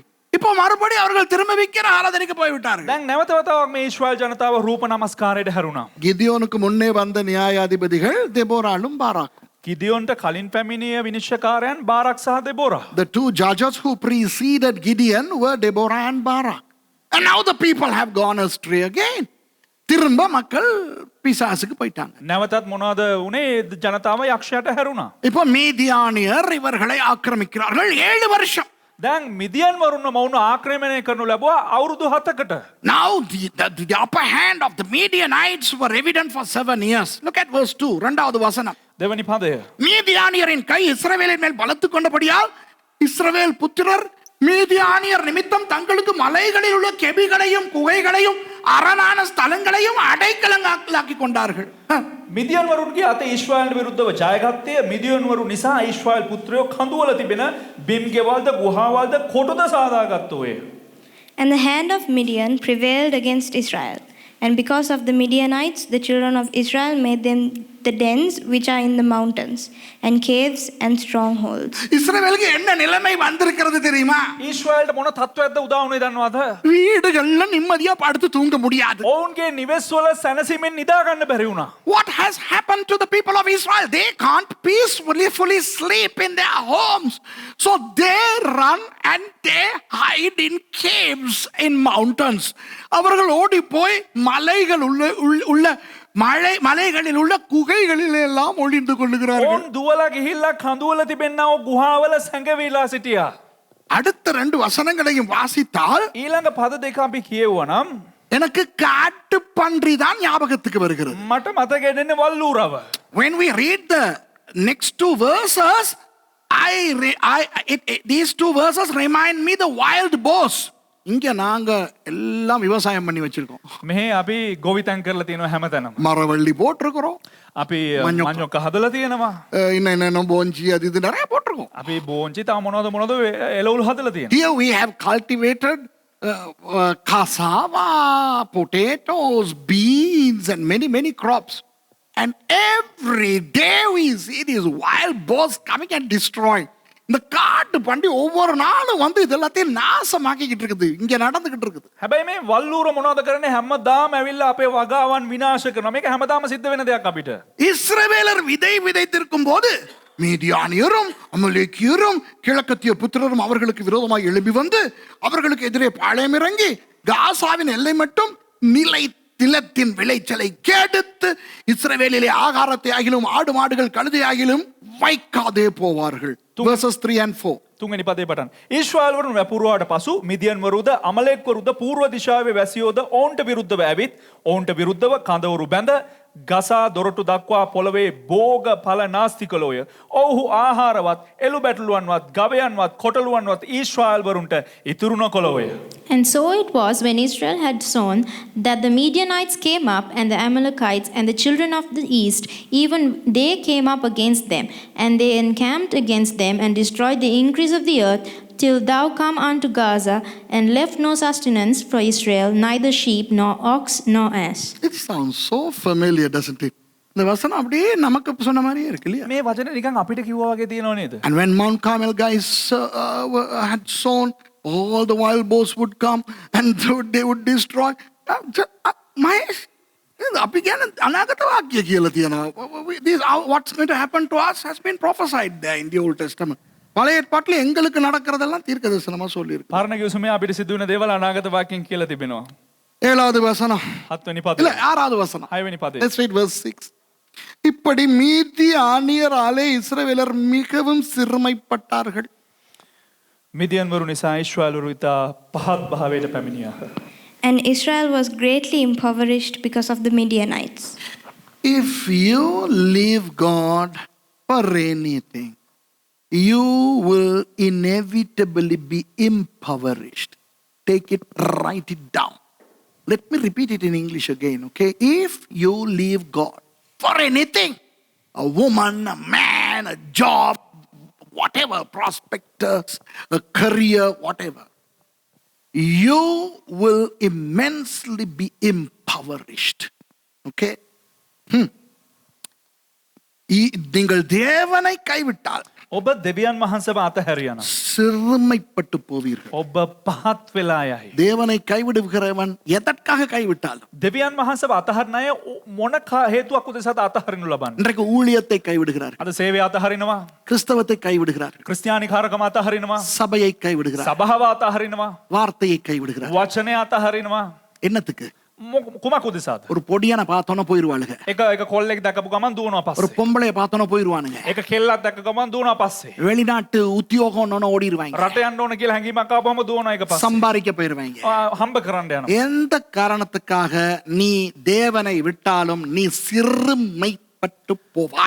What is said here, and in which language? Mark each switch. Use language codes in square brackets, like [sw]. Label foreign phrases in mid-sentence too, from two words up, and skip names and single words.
[ta] இப்போ மறுபடி அவர்கள் திரும்ப விக்கிர ஆராதனைக்கு போய் விட்டார்கள். [si] දැන් නැවත වතාවක් මේ ඊශ්‍රායෙල් ජනතාව රූප නමස්කාරයට හැරුණා. [ta] கிதியோனுக்கு முன்னே வந்த நியாயாதிபதிகள் தெபோராலும் பாராக்கும். [si] ගිදියොන්ට කලින් පැමිණිය විනිශ්චයකාරයන් බාරක් සහ දෙබෝරා. [en] The two judges who preceded Gideon were Deborah and Barak. And now the people have gone astray again. [ta] திரும்ப மக்கள் பிசாசுக்கு போயிட்டாங்க. [si] නැවතත් මොනවද උනේ? ජනතාව යක්ෂයාට හැරුණා. [ta] இப்போ மீதியானியர் இவர்களை ஆக்கிரமிக்கிறார்கள் 7 வருஷம். [si] දැන් මිදියන් වරුන්න මවුන ආක්‍රමණය කරනු ලැබුවා අවුරුදු 7කට. [en] Now the upper hand of the Midianites were evident for 7 years. Look at verse 2. [ta] இரண்டாவது வசனம். [si] දෙවනි පදය. [ta] மீதியானியரின் கை இஸ்ரவேலின் மேல் பலத்து கொண்டபடியால் இஸ்ரவேல் புத்திரர் மீதியானியர் நிமித்தம் தங்களுக்கு மலைகளில் உள்ள கெபிகளையும் குகைகளையும் அரணான ஸ்தலங்களையும் அடைக்கலங்களாக்கி கொண்டார்கள். [si] මිදියන් වරුන්ගේ අත ඊශ්‍රායල් විරුද්ධව ජයගත්තේ මිදියන් වරු නිසා ඊශ්‍රායල් පුත්‍රයෝ කඳුවල තිබෙන බිම් ගෙවල්ද ගුහාවල්ද කොටද සාදාගත්තෝය. [en] And the hand of Midian prevailed against Israel. And because of the Midianites, the children of Israel made them the dens which are in the mountains, and caves and strongholds. [ta] இஸ்ரவேலுக்கு என்ன நிலைமை வந்திருக்கிறது தெரியுமா? [si] ඊශ්‍රායල්ට මොන තත්ත්වයක්ද උදා වුනේ දන්නවද? [ta] வீடுகள்ல நிம்மதியா படுத்து தூங்க முடியாது. [si] ඔවුන්ගේ නිවෙස්වල සැනසීමෙන් නිදා ගන්න බැරි වුණා. [en] What has happened to the people of Israel? They can't peacefully sleep in their homes. So they run and they hide in caves in mountains. [ta] அவர்கள் ஓடி போய் மலைகள் உள்ள மலைகளில் உள்ள குகைகளில் எல்லாம் ஒளிந்து கொள்ளுகிறார்கள். [si] ඔවුන් දුවලා ගිහිල්ලා කඳුවල තිබෙන්නව ගුහාවල සැඟවිලා සිටියා. [ta] அடுத்த 2 வசனங்களையும் வாசித்தால் [si] ඊළඟ පද දෙක අපි කියවුවනම් [ta] எனக்கு காட்டு பன்றி தான் ஞாபகத்துக்கு வருகிறது. [si] මට මතක එන්නේ වල්ලූරව. [en] When we read the next 2 verses, these 2 verses remind me the wild boars. [ta] இங்க நாங்க எல்லாம் விவசாயம் பண்ணி வச்சிருக்கோம். [si] මෙහි අපි ගොවිතැන් කරලා තියෙනවා හැමතැනම. [ta] மரவள்ளி போட்டிருக்கிறோம். [si] අපි මඤ්ඤොක්ක හදලා තියෙනවා. [ta] இன்னும் போஞ்சி அது இது நிறைய போட்டிருக்கோம். [si] අපි බෝංචි තව මොනවද එළවලු හදලා තියෙනවා. [en] Here we have cultivated cassava, potatoes, beans and many crops. And every day we see these wild boars coming and destroying. [ta] இந்த காட்டு பண்டி ஒவ்வொரு நாளும் வந்து இதெல்லாத்தையும் நாசமாக்கிக்கிட்டு இருக்குது. இங்க நடந்துகிட்டு இருக்குது. [si] හැබැයි මේ වල්ලූර මොනවද කරන්නේ හැමදාම ඇවිල්ලා අපේ වගාවන් විනාශ කරනවා. මේක හැමදාම සිද්ධ වෙන දෙයක් අපිට. [ta] இஸ்ரவேலர் விதை விதைத்திருக்கும் போது மீதியானியரும் அமலேக்கியரும் கிழக்கத்திய புத்திரரும் அவர்களுக்கு விரோதமாக எழும்பி வந்து அவர்களுக்கு எதிரே பாளையம் இறங்கி காசாவின் எல்லை மட்டும் நிலத்தின் விளைச்சலை கெடுத்து இஸ்ரவேலிலே ஆகாரத்தை ஆகிலும் ஆடு மாடுகள் கழுதை ஆகிலும் வைக்காதே போவார்கள். [en] Verses 3 and 4. [si] තුන්වෙනි පදේ පටන්. ඊශ්‍රායල් වරුන් වැපුරුවාට පසු මිදියන් වරුද අමලෙක් වරුද පූර්ව දිශාවේ වැසියෝද ඔවුන්ට විරුද්ධව ඇවිත් ඔවුන්ට විරුද්ධව කඳවුරු බැඳ ගසා දොරටු දක්වා පොළවේ භෝග ඵල නාස්ති කළෝය. ඔව්හු ආහාරවත් එළු බැටළුවන්වත් ගවයන්වත් කොටළුවන්වත් ඊශ්‍රායල් වරුන්ට ඉතුරු නොකළෝය. [en] And so it was when Israel had sown that the Midianites came up, and the Amalekites and the children of the east, even they came up against them, and they encamped against them and destroyed the increase of the earth, till thou come unto Gaza, and left no sustenance for Israel, neither sheep nor ox nor ass. It sounds so familiar, doesn't it? [ta] இந்த வசனம் அப்படியே நமக்கு சொன்ன மாதிரியே இருக்கு இல்லையா? [si] මේ වචන නිකන් අපිට කිව්වා වගේ තියෙනව නේද? [en] And when Mount Carmel guys had sown, all the wild boars would come and they would destroy. [si] අපි කියන අනාගත වාක්‍ය කියලා තියෙනවා. [en] What's going to happen to us has been prophesied there in the Old Testament. [ta] பழைய ஏற்பாட்டில் எங்களுக்கு நடக்கிறதெல்லாம் தீர்க்கதரிசனமா சொல்லியிருக்கு. [si] පරණ කිව්සුමේ අපිට සිදු වෙන දේවල් අනාගත වාක්‍යයෙන් කියලා තිබෙනවා. [ta] 7வது வசனம். [si] 7වෙනි පදේ. [ta] இல்ல 6வது வசனம். [si] 6වෙනි පදේ. [en] Let's read verse 6. இப்படி மீதியானியராலே இஸ்ரவேலர் மிகவும் சிறுமைப்பட்டார்கள். මිදියන් වරු නිසා ඊශ්‍රායල් වරු ඉතා පහත් භාවයට පැමිණියාහ. And Israel was greatly impoverished because of the Midianites. If you leave God for anything, you will inevitably be impoverished. Take it, write it down. Let me repeat it in English again, okay? If you leave God for anything, a woman, a man, a job, whatever, prospectus, a career, whatever, you will immensely be impoverished. [ta] Okay? நீங்கள் தேவனை கைவிட்டால் [si] ඔබ දෙවියන් වහන්සේව අතහැරියනම් [ta] சிறுமைப்பட்டு போவீர்கள். [si] ඔබ පහත් වෙලා යයි. [ta] தேவனை கைவிடுகிறவன் எதற்காக கைவிட்டாலும், [si] දෙවියන් වහන්සේව අතහරින අය මොන හේතුවක් උදෙසාද අතහරිනු ලබන්නේ? [ta] இன்றைக்கு ஊழியத்தை கைவிடுகிறார்கள், [si] අද සේවය අතහරිනවා, [ta] கிறிஸ்தவத்தை கைவிடுகிறார்கள், [si] ක්‍රිස්තියානිකාරකම අතහරිනවා, [ta] சபையை கைவிடுகிறார்கள், [si] සභාව අතහරිනවා, [ta] வார்த்தையை கைவிடுகிறார்கள். [si] වචනය අතහරිනවා. [ta] என்னத்துக்கு? [si] කුමක් උදෙසාද? [ta] ஒரு பொடியனை பார்த்தோன்னே போயிருவாளுங்க. [si] එක කොල්ලෙක් දැකපු ගමන් දුවනවා [ta] ஒரு [si] පස්සේ. [ta] பொம்பளைய பார்த்தோன்னே போயிருவானுங்க. [si] එක කෙල්ලක් දැක්ක ගමන් දුවනවා පස්සේ. [ta] வெளிநாட்டு உத்தியோகம் ஓடிடுவாங்க. [si] රට යන්න ඕන කියලා හැඟීමක් ආපුවම දුවනවා එක පස්සේ. [ta] சம்பாதிக்க போயிருவாங்க. [si] හම්බ කරන්න යනවා. [ta] எந்த காரணத்துக்காக நீ தேவனை விட்டாலும் நீ சிறுமைப்பட்டு போவாய்.